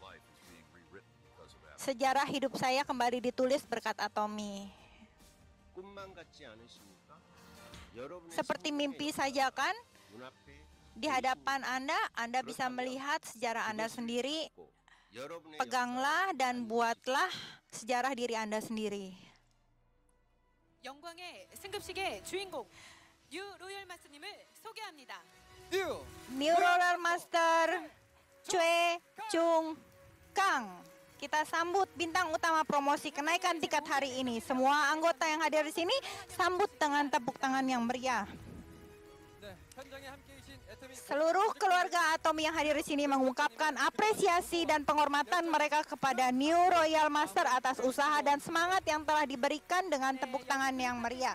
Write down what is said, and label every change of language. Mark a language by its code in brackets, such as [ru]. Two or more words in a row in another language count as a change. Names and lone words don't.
[id] Sejarah hidup saya kembali ditulis berkat Atomy. Seperti mimpi saja kan? Di hadapan Anda bisa melihat sejarah Anda sendiri. Peganglah dan buatlah sejarah diri Anda sendiri. [ko] 영광의 승급식의 주인공 뉴 로열 마스터님을 소개합니다. [en] New Royal Master Choi Chung Kang. [id] Kita sambut bintang utama promosi kenaikan tingkat hari ini. Semua anggota yang hadir di sini sambut dengan tepuk tangan yang meriah. Seluruh keluarga Atomy yang hadir di sini mengungkapkan apresiasi dan penghormatan mereka kepada New Royal Master atas usaha dan semangat yang telah diberikan dengan tepuk tangan yang meriah.